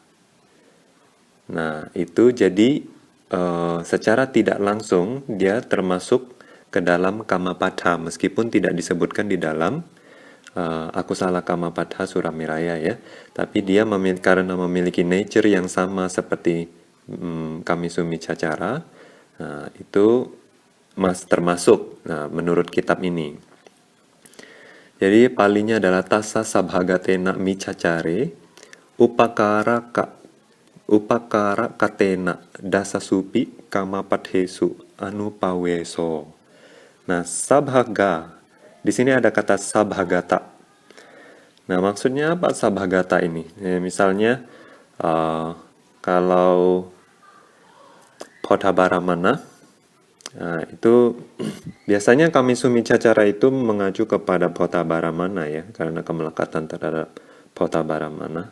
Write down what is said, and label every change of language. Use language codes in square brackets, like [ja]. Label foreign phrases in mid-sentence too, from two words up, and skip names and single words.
[id] Nah itu jadi secara tidak langsung dia termasuk ke dalam Kamapada meskipun tidak disebutkan di dalam [pi] Akusala Kamapada Suramiraya [id] ya, tapi dia karena memiliki nature yang sama seperti [pi] Kamisumi Cacara, [id] itu termasuk menurut kitab ini. Jadi palinya adalah [pi] tassa sabhagatena micacare upakara katena dasasupi kamapadhesu anupaweso. [id] Nah, sabhaga di sini ada kata sabhagata. Nah, maksudnya apa sabhagata ini? Ya, misalnya, kalau Podhabaramana, itu biasanya [pi] Kamisumi Cacara [id] itu mengacu kepada Podhabaramana ya, karena kemelekatan terhadap Podhabaramana.